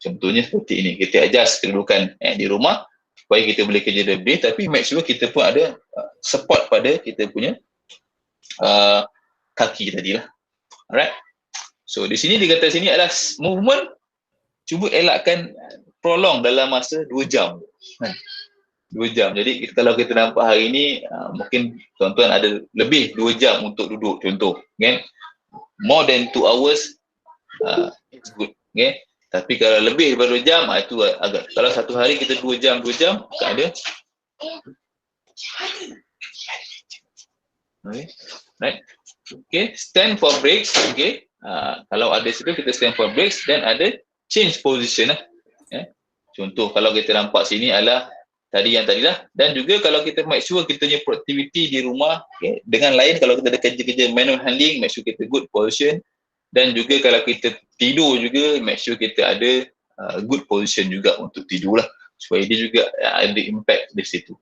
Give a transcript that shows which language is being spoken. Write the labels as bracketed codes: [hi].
[ms] Contohnya seperti ini, kita adjust kedudukan di rumah supaya kita boleh kerja lebih, tapi make sure kita pun ada support pada kita punya kaki tadi lah. Alright. So di sini dikata sini adalah movement, cuba elakkan prolong dalam masa 2 jam. 2 jam. Jadi kalau kita nampak hari ini mungkin tuan-tuan ada lebih 2 jam untuk duduk contoh, kan? [en] More than 2 hours it's good, okay? [ms] Tapi kalau lebih daripada 2 jam itu agak, kalau satu hari kita 2 jam tak ada. [en] Okay. Right. Okay, stand for breaks, okay? [ms] Kalau ada situ kita stand for breaks, dan ada change position lah. Contoh kalau kita nampak sini adalah tadi lah, dan juga kalau kita make sure kita punya productivity di rumah, okay, dengan lain kalau kita ada kerja-kerja manual handling, make sure kita good position, dan juga kalau kita tidur juga make sure kita ada good position juga untuk tidur lah, supaya dia juga ada impact di situ.